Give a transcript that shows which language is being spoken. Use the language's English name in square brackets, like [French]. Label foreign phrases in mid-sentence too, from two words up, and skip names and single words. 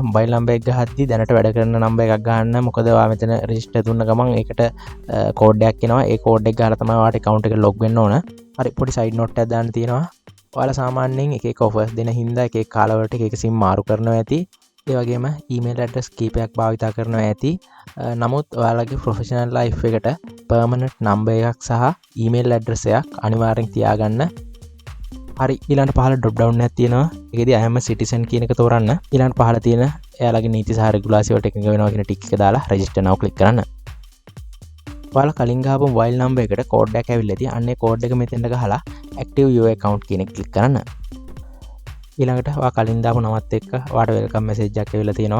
[English] mobile number [Sinhala] එක ගහද්දී දැනට වැඩ කරන number එකක් ගහන්න. මොකද ඔයා මෙතන register දුන්න ගමන් ඒකට code එකක් එනවා. ඒ code එක ගහලා තමයි ඔයාට account එකට log වෙන්න ඕන. හරි, පොඩි [English] side note [Sinhala] එකක් දාන්න තියෙනවා. ඔයාලා සාමාන්‍යයෙන් එක එක offers දෙන හින්දා එක එක කාලවලට එක එක SIM මාරු කරනවා ඇති. ඒ වගේම [English] email address [Sinhala] කීපයක් භාවිත කරනවා ඇති. නමුත් ඔයාලගේ [English] professional life [Sinhala] එකට [English] permanent number [Sinhala] එකක් සහ [English] email address [Sinhala] එකක් අනිවාර්යෙන් තියාගන්න. හරි, ඊළඟට පහළ [English] drop down [Sinhala] එකක් තියෙනවා. ඒකෙදි [English] I am a citizen [Sinhala] කියන එක තෝරන්න. ඊළඟට පහළ තියෙන එයාලගේ නීති සහ රෙගුලාසි වලට එකඟ වෙනවා කියන ටික එක දාලා [English] register now click [Sinhala] කරන්න. ඔයාලා කලින් ගහපු [English] mobile number [Sinhala] එකට code එකක් ඇවිල්ලා තියෙනවා. අන්න ඒ code එක මෙතෙන්ට ගහලා [English] active your account [Sinhala] කියන එක click කරන්න. ඊළඟට ඔයා කලින් දාපු නමත් එක්ක ඔයාට [English] welcome message [Sinhala] එකක් ඇවිල්ලා තියෙනවා.